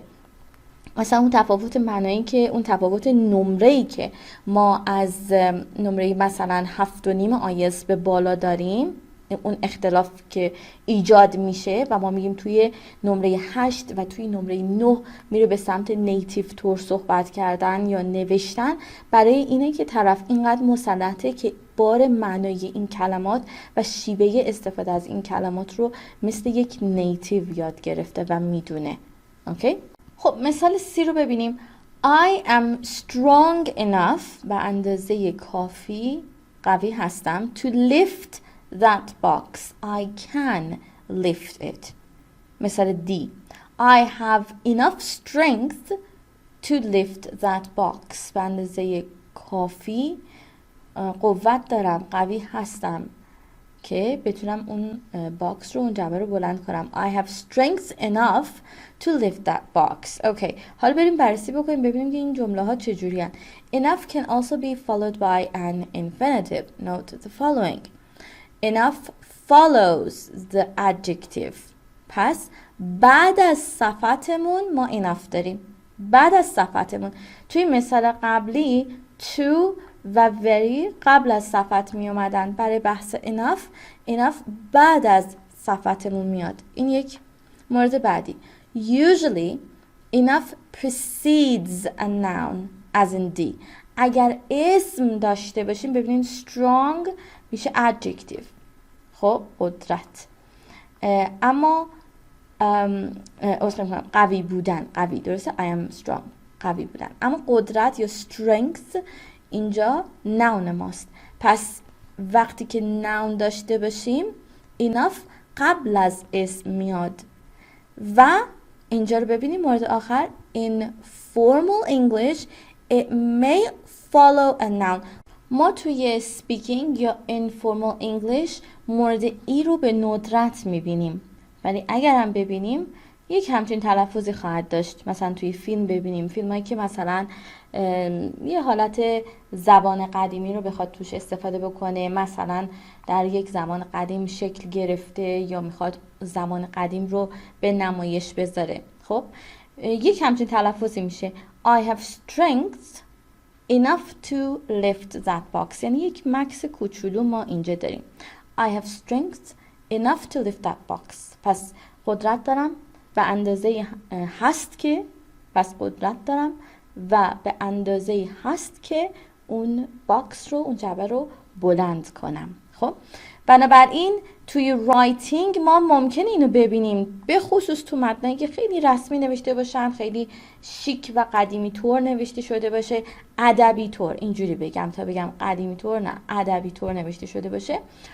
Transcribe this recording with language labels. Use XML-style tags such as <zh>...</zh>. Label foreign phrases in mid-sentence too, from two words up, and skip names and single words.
<fa>مثلا اون تفاوت معنایی که اون تفاوت نمره‌ای که ما از نمره مثلا 7.5 آیلتس به بالا داریم، اون اختلاف که ایجاد میشه و ما میگیم توی نمره 8 و توی نمره 9 میره به سمت نیتیو تور صحبت کردن یا نوشتن، برای اینه که طرف اینقدر مسلطه که بار معنایی این کلمات و شیوه استفاده از این کلمات رو مثل یک نیتیو یاد گرفته و میدونه. اوکی؟ خب مثال C رو ببینیم.</fa> <en>I am strong enough،</en> <fa>به اندازه کافی قوی هستم،</fa> <en>to lift that box. I can lift it.</en> <fa>مثال D.</fa> <en>I have enough strength to lift that box.</en> <fa>به اندازه کافی قوت دارم، قوی هستم که بتونم اون باکس رو، اون جعبه رو بلند کنم.</fa> <en>I have strength enough to lift that box.</en> <fa>اوکی، حالا بریم بررسی بکنیم ببینیم که این جمله ها چجوری هن.</fa> <en>Enough can also be followed by an infinitive. Note the following. Enough follows the adjective.</en> <fa>پس بعد از صفتمون ما enough داریم. بعد از صفتمون توی مثال قبلی to و very قبل از صفت می اومدن. برای بحث enough بعد از صفتمون میاد. این یک مورد بعدی.</fa> <en>Usually enough precedes a noun as in D.</en> <fa>اگر اسم داشته باشیم ببینید strong میشه adjective. خب قدرت. اما قوی بودن، قوی، درسته؟</fa> <en>I am strong،</en> <fa>قوی بودن. اما قدرت یا strength اینجا noun ماست. پس وقتی که noun داشته باشیم enough قبل از اسم میاد. و اینجا رو ببینیم مورد آخر.</fa> <en>In formal English it may follow a noun.</en> <fa>ما توی speaking یا</fa> <en>informal English</en> <fa>مورد ای رو به ندرت میبینیم، ولی اگر هم ببینیم یک همچین تلفظی خواهد داشت. مثلا توی فیلم ببینیم، فیلم هایی که مثلا یه حالت زبان قدیمی رو بخواد توش استفاده بکنه، مثلا در یک زمان قدیم شکل گرفته یا میخواد زمان قدیم رو به نمایش بذاره. خب یک همچین تلفظی میشه</fa> <en>I have strength enough to lift that box.</en> <fa>یعنی یک مکس کوچولو ما اینجا داریم.</fa> <en>I have strength enough to lift that box.</en> <fa>پس قدرت دارم به اندازه هست که، پس قدرت دارم و به اندازه هست که اون باکس رو، اون جعبه رو بلند کنم. خب بنابراین توی رایتینگ ما ممکنه اینو ببینیم، به خصوص تو متنایی که خیلی رسمی نوشته باشن، خیلی شیک و قدیمی طور نوشته شده باشه، ادبی طور، اینجوری بگم تا بگم قدیمی طور نه، ادبی طور نوشته شده باشه.</fa>